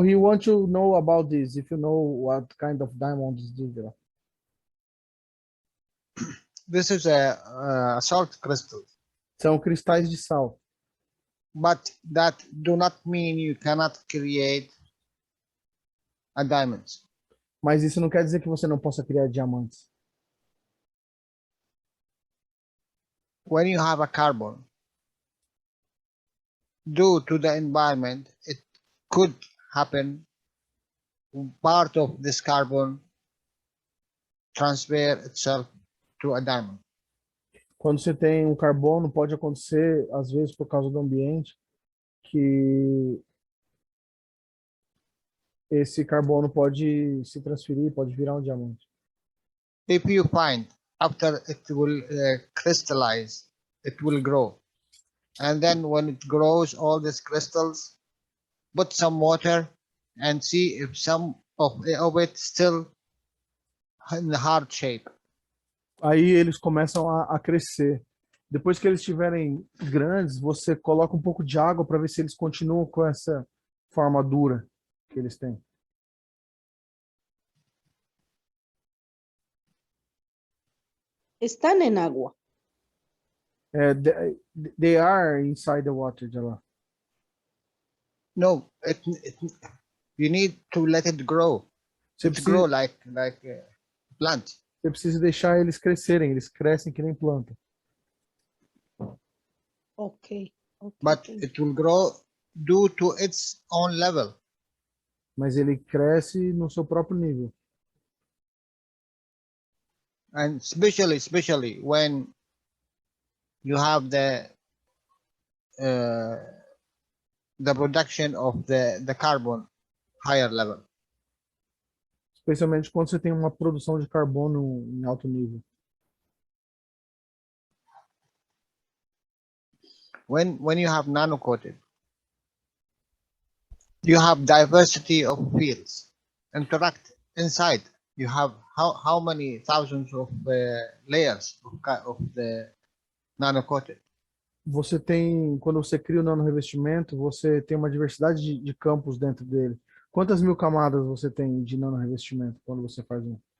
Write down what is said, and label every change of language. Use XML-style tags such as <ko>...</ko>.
<en>He wants to know about this. If you know what kind of diamonds is this? This is a salt crystal,</en> <pt>São cristais de sal.</pt> <en>but that do not mean you cannot create a diamond.</en> <pt>Mas isso não quer dizer que você não possa criar diamantes.</pt> <en>When you have a carbon, due to the environment, it could happen part of this carbon transfer itself to a diamond.</en> <pt>Quando você tem um carbono, pode acontecer, às vezes, por causa do ambiente, que esse carbono pode se transferir, pode virar um diamante.</pt> <en>If you find after it will crystallize, it will grow. And then when it grows, all these crystals, put some water and see if some of it still in the hard shape.</en> <pt>Aí eles começam a crescer. Depois que eles estiverem grandes, você coloca um pouco de água para ver se eles continuam com essa forma dura que eles têm.</pt> <es>Están en agua.</es> <en>They are inside the water, Jalal. No, you need to let it grow.</en> <pt>Você</pt> <en>It</en> <pt>precisa,</pt> <en>grow like a plant.</en> <pt>você precisa deixar eles crescerem. Eles crescem que nem planta. Ok.</pt> <en>But it will grow due to its own level.</en> <pt>Mas ele cresce no seu próprio nível.</pt> <en>And especially when you have the production of the carbon higher level.</en> <pt>Especialmente quando você tem uma produção de carbono em alto nível.</pt> <en>When you have nano coated, you have diversity of fields interact inside. You have how many thousands of layers of the nano coated.</en> <pt>Você tem, quando você cria o nanorevestimento, você tem uma diversidade de campos dentro dele. Quantas mil camadas você tem de nanorevestimento quando você faz um?</pt>